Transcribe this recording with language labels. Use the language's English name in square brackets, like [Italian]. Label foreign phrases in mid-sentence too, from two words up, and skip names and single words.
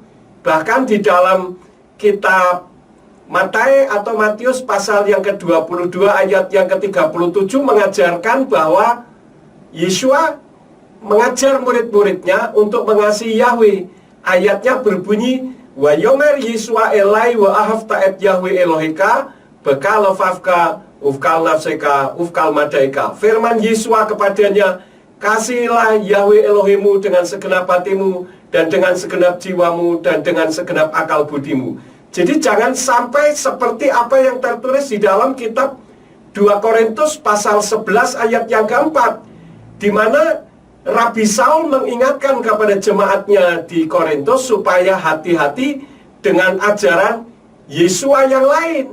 [Indonesian] Bahkan di dalam kitab Matius atau Matius pasal yang ke-22 ayat yang ke-37 mengajarkan bahwa Yeshua mengajar murid-muridnya untuk mengasihi Yahweh. Ayatnya berbunyi, [Hebrew] ויאמר ישוע אליו ואהבת את יהוה אלהיך בכל לבבך ובכל נפשך ובכל מדעך. [Indonesian] Firman Yeshua kepadanya, kasihilah Yahweh Elohimu dengan segenap hatimu dan dengan segenap jiwamu dan dengan segenap akal budimu. Jadi jangan sampai seperti apa yang tertulis di dalam kitab 2 Korintus pasal 11 ayat yang keempat, di mana Rabi Saul mengingatkan kepada jemaatnya di Korintus supaya hati-hati dengan ajaran Yeshua yang lain.